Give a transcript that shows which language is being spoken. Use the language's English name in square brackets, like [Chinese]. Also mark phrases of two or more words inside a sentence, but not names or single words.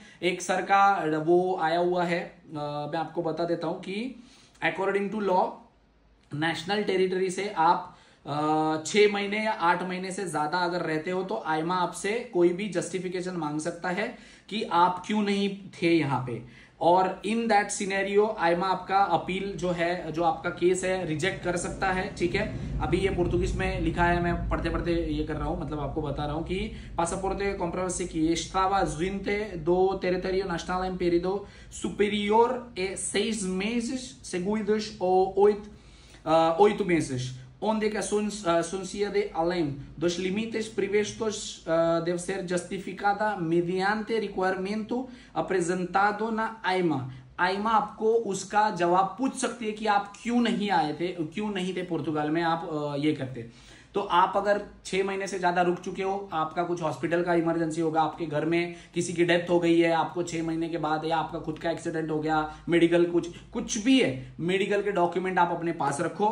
[Hindi] एक सर का वो आया हुआ है, मैं आपको बता देता हूं कि [English] according to law, national territory [Hindi] से आप 6 महीने या 8 महीने से ज्यादा अगर रहते हो, तो आईएमए आपसे कोई भी जस्टिफिकेशन मांग सकता है कि आप क्यों नहीं थे यहां पे। और [English] in that scenario [Hindi] आईएमए आपका अपील जो है, जो आपका केस है, रिजेक्ट कर सकता है, ठीक है। अभी ये पोर्तुगीज में लिखा है, मैं पढ़ते पढ़ते ये कर रहा हूं, मतलब आपको बता रहा हूं कि [Portuguese] पासपोर्टे comprovam-se que estava ausente do território nacional em período superior a 6 meses seguidos ou 8 meses, onde que a suncia de além dos limites previstos deve ser justificada mediante requerimento apresentado na AIMA। [Hindi] आईमा आपको उसका जवाब पूछ सकती है कि आप क्यों नहीं आए थे, क्यों नहीं थे पोर्तुगाल में, आप ये करते। तो आप अगर 6 महीने से ज्यादा रुक चुके हो, आपका कुछ हॉस्पिटल का इमरजेंसी होगा, आपके घर में किसी की डेथ हो गई है, आपको 6 महीने के बाद, या आपका खुद का एक्सीडेंट हो गया, मेडिकल कुछ भी है, मेडिकल के डॉक्यूमेंट आप अपने पास रखो।